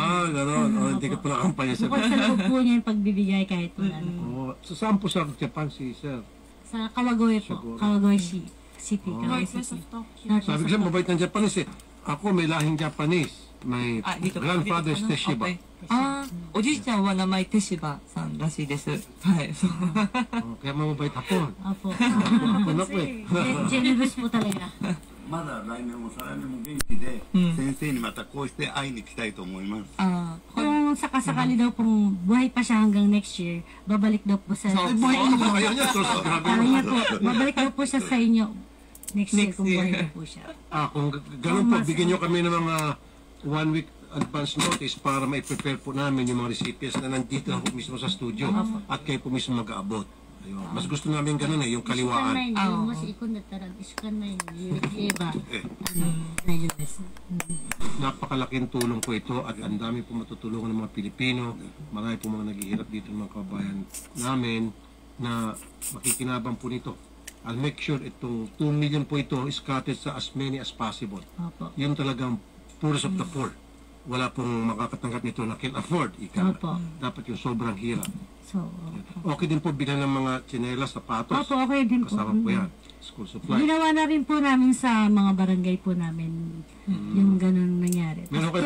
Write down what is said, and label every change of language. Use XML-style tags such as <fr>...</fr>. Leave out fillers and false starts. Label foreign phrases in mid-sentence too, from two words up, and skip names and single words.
<tl>Gano'n. Hindi ka pa nakampanya sa Bukod sa loob po niya yung pagbibigay kahit wala na. So, saan po sa Japan si sir? Sa Kawagoy po. Siguro. Kawagoy City. Kawagoy</tl> <en>Northwest City. of Tokyo. Northwest</en> <tl>Sabi ko</tl> <en>of</en> <tl>siya,</tl> <en>Tokyo.</en> <tl>mabait ng Japanese eh. Ako may lahing Japanese.</tl> <en>My</en> <tl>Dito</tl> <en>grandfather's</en> <tl>dito, Teshiba. Okay.</tl> <ja>おじいちゃんは名前テシバさんらしいです。はい。そう</ja> <tl>Kaya mamabait Hapon. Opo. Hapon ako eh. Generous po talaga.</tl> <ja>まだ来年も再来年も元気で、先生にまたこうして会いに来たいと思います。</ja> <tl>Kung sakasakali daw pong buhay pa siya hanggang</tl> <en>next year,</en> <tl>babalik daw po sa... Ay, buhay mo ba kayo niya? Sabi niya po, babalik daw po siya sa inyo</tl> <en>next year</en> <tl>kung buhay daw po siya. Kung ganun po, bigyan nyo kami ng mga</tl> <en>1 week advance notice</en> <tl>para mai-prepare po namin yung mga recipients na nandito lang po mismo sa studio at kayo po mismo mag-aabot. Ayun. Mas gusto namin ganun yung kaliwaan. Napakalaking tulong po ito at ang dami po matutulungan ng mga Pilipino. Marami po mga naghihirap dito ng mga kababayan namin na makikinabang po nito.</tl> <en>I'll make sure</en> <tl>itong 2 million po ito</tl> <en>is scattered sa as many as possible.</en> <tl>Opo. Yun talagang</tl> <en>poorest of the poor.</en> <tl>Wala pong makakatanggap nito na</tl> <en>can afford.</en> <tl>Opo. Dapat yung sobrang hirap. So, Okay din po bilang ng mga tsinelas, sapatos. opo, okay din po. Kasama po yan.</tl> <en>School supply.</en> <tl>Ginawa na rin po namin sa mga barangay po namin yung ganun nangyari. Meron kayo</tl>